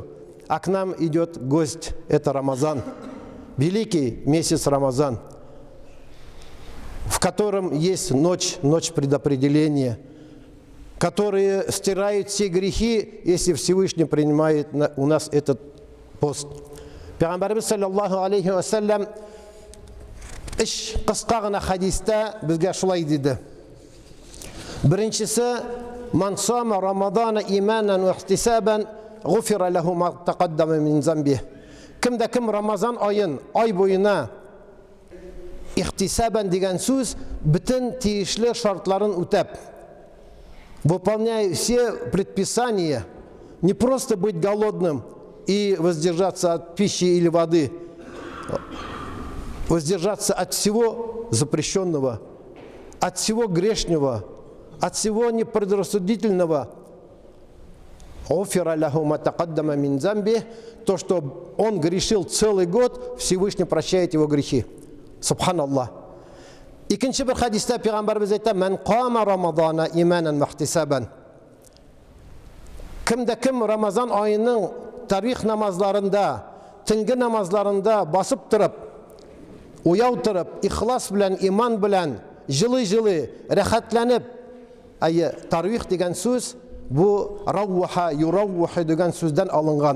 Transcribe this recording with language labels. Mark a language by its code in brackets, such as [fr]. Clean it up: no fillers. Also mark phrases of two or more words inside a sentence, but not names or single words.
[ru] А к нам идет гость, это Рамазан, великий месяц Рамазан, в котором есть ночь предопределения, которые стирают все грехи, если Всевышний принимает у нас этот пост. [tt] Пәйгамбәрбез [ar] صلى الله عليه وسلم [tt] иш кыска гына хадистә безгә шулай диде. [ar] Беренчесе: من صام رمضان إيمانا واحتسابا غفر له ما تقدم من ذنبه. [tt] Кемдә кем Рамазан айын ай буена ихтисабан дигән сүз бөтен тиешле шартларын үтәп, [ru] выполняя все предписания, не просто быть голодным и воздержаться от пищи или воды, воздержаться от всего запрещенного, от всего грешного, от всего непредрассудительного. То, что он грешил целый год, Всевышний прощает его грехи. Субханаллах. [tt] Икенче бер хадистә Пәйгамбәрбез әйтә: [ar] "من قام رمضان إيمانا واحتسابا." [tt] Кемдә кем Рамазан айының тарих намазларында, төнге намазларында басып торып, уяу торып, ихлас белән, иман белән, җылы-җылы, рәхәтләнеп, тарих дигән сүз бу равха, юравха дигән сүздән алынган.